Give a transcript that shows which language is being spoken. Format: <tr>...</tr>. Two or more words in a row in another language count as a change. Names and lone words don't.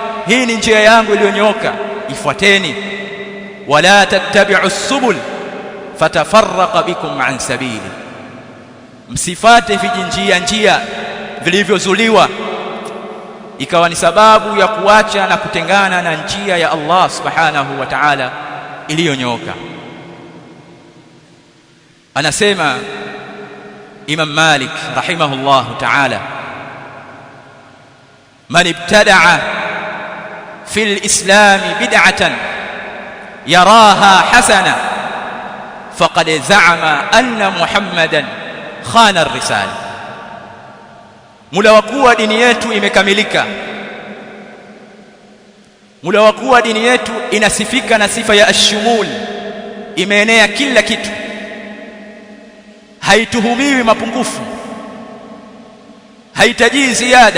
<sw>Hii ni njia yangu iliyonyooka, ifuateni.</sw> <ar>ولا تتبعوا السبل فتفرق بكم عن سبيله,</ar> <sw>msifate vijinjia vilivyozuliwa ikawa ni sababu ya kuacha na kutengana na njia ya Allah</sw> <ar>سبحانه وتعالى</ar> <sw>iliyonyooka. Anasema Imam Malik</sw> <ar>رحمه الله تعالى، من ابتدع في الإسلام بدعة يراها حسنة فقد زعم أن محمدا خان الرسالة.</ar> <sw>Muda wa kuwa dini yetu imekamilika, muda wa kuwa dini yetu inasifika na sifa ya ashumul, imeenea kila kitu, haituhumiwi mapungufu, haitajii ziada.</sw>